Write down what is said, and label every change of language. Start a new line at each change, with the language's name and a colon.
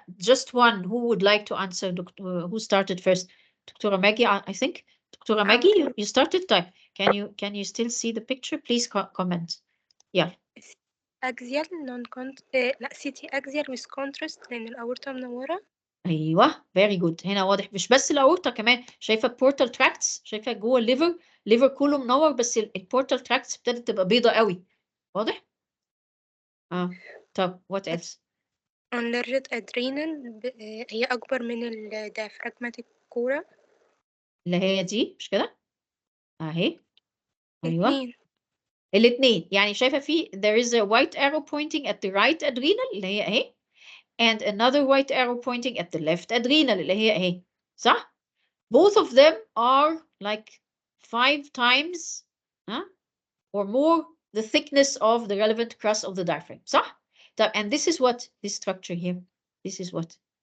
English: Just one who would like to answer. Who started first? Dr. Maggie, I think. Dr. Maggie, you started. Time. Can you still see the picture? Please comment. Yeah. axial لا CT axial with contrast
Arabic: لأن الأورطة منورة. ايوه very good هنا واضح مش بس الاورطه كمان شايفه البورتال تراكتس شايفه جوه الليفر كله منور بس البورتال تراكتس ابتدت تبقى بيضه قوي واضح طب
English: what else
Arabic: enlarged adrenal هي أكبر من الديافراجماتيك كورة. اللي هي دي مش كده اهي ايوه اتنين.
English: الاثنين يعني شايفه في there is a white arrow pointing at the right adrenal
Arabic: اللي هي اهي
English: and another white arrow pointing at the left adrenal اللي هي اهي صح both of them are like 5 times or more the thickness of the relevant crust of the diaphragm صح and this is what this structure here this is what